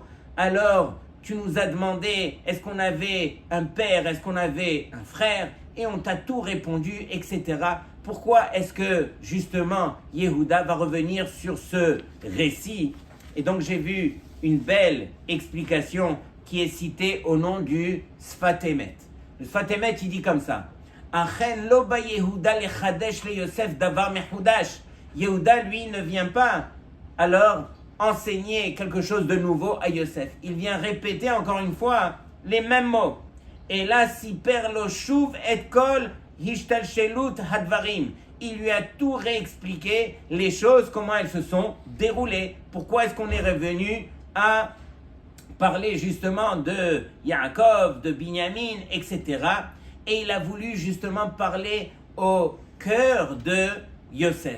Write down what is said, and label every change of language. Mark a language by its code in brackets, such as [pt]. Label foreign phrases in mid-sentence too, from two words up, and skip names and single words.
[fr] Alors, tu nous as demandé, est-ce qu'on avait un père, est-ce qu'on avait un frère, et on t'a tout répondu, etc. Pourquoi est-ce que, justement, Yehuda va revenir sur ce récit? Et donc, j'ai vu une belle explication qui est citée au nom du Sfat Emet. Le Sfat Emet, il dit comme ça. [he] אכן לא בא יהודה לחדש ליוסף דבר מחודש. [fr] Yehuda, lui, ne vient pas. Alors, enseigner quelque chose de nouveau à Yosef. Il vient répéter encore une fois les mêmes mots. Et là, [he] סיפר לו שוב את כל השתלשלות הדברים. [fr] Il lui a tout réexpliqué, les choses, comment elles se sont déroulées. Pourquoi est-ce qu'on est revenu à parler justement de Yaakov, de Binyamin, etc. Et il a voulu justement parler au cœur de Yosef.